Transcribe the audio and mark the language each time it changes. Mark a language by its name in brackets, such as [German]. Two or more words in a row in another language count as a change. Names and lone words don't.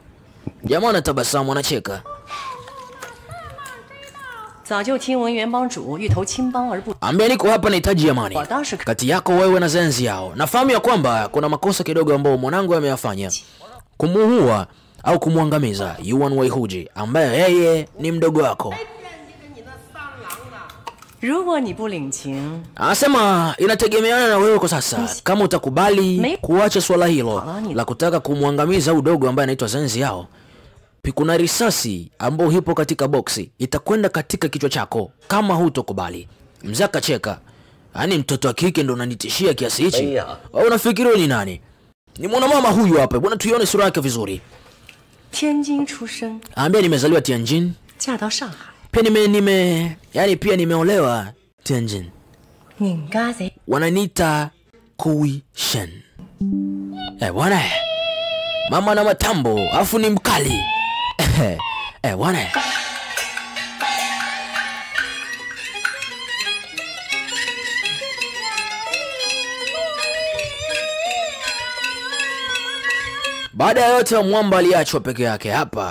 [Swahili] Jamaa anatabasamu, anacheka. Ambia niko hapa nahitaji amani kati yako wewe na zenzi yao. Nafahamu ya kwamba kuna makosa kidogo ambao mwanangu ameyafanya, kumuua au kumwangamiza Yuan Weihuji ambaye yeye ni mdogo wako. [Chinese] 如果你不领情, [Swahili] anasema inategemeana na wewe kwa sasa. Kama utakubali kuacha swala hilo la kutaka kumwangamiza udogo ambaye anaitwa Zenzi yao, kuna risasi ambayo hipo katika boksi itakwenda katika kichwa chako kama hutokubali. Mzee akacheka. Yaani mtoto wa kike ndo unanitishia kiasi hichi? Wewe unafikiri ni nani? Ni mwanamama huyu hapa. Bwana tuione sura yake vizuri. [Chinese] 天津出身. [Swahili] Ambia nimezaliwa Tianjin. [Chinese] 嫁到上海. [Swahili] Pia pia nimeolewa Tianjin. [Chinese] 你家谁? [Swahili] Wananiita Kui Shen. Bwana. Mama na matambo, afu ni mkali. Bwana. Baada ya yote mwamba aliachwa peke yake hapa.